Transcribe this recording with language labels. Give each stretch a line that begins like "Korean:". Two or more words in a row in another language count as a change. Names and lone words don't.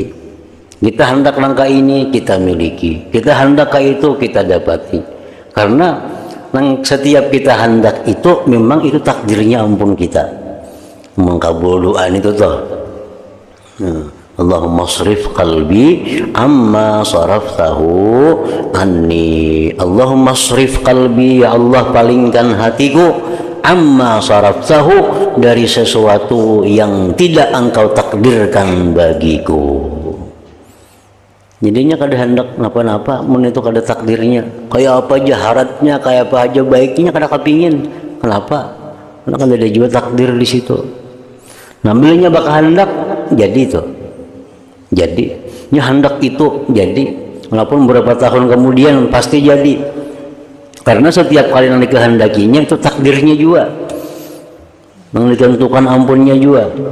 Indonesian: Kita hendak langkah ini kita miliki.
Banjar: Kita hendak ke itu kita dapati. Karena nang setiap kita hendak itu memang itu takdirnya ampun kita.
Arabic: Mengkabul doa itu toh. اللهم اصرف قلبي عما صرفته عني. اللهم اصرف قلبي,
Indonesian: ya Allah palingkan hatiku
Arabic: عما صرفته,
Indonesian: dari sesuatu yang tidak engkau takdirkan bagiku.
Banjar: Jadinya kada hendak napa-napa mun itu kada takdirnya. Kayak apa aja haratnya, kayak apa aja baiknya kada kepingin.
Indonesian: Kenapa? Karena kan ada juga takdir di situ. Ngambilnya bakal hendak jadi itu.
Banjar: Jadi, nya hendak itu jadi, walaupun beberapa tahun kemudian pasti jadi. Karena setiap kali yang dikehendakinya itu takdirnya juga, yang ditentukan ampunnya juga.